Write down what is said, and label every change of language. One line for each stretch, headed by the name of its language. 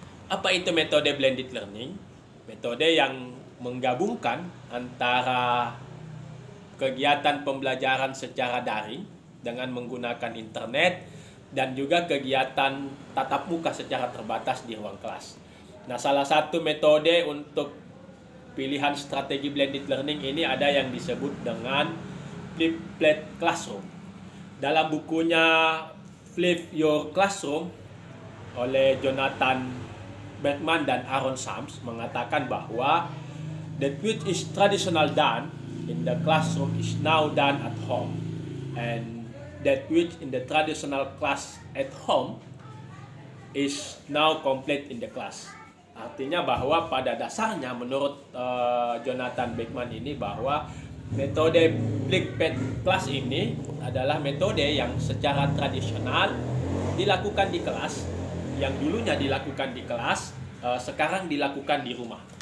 Indonesian: Apa itu metode blended learning? Metode yang menggabungkan antara kegiatan pembelajaran secara daring dengan menggunakan internet dan juga kegiatan tatap muka secara terbatas di ruang kelas. Nah, salah satu metode untuk pilihan strategi blended learning ini ada yang disebut dengan flipped classroom. Dalam bukunya Flip Your Classroom oleh Jonathan Beckman dan Aaron Sams mengatakan bahwa
English: that which is traditional done in the classroom is now done at home, and that which in the traditional class at home is now complete in the class.
Indonesian: Artinya bahwa pada dasarnya menurut Jonathan Beckman ini bahwa metode flipped class ini adalah metode yang secara tradisional dilakukan di kelas, yang dulunya dilakukan di kelas, sekarang dilakukan di rumah.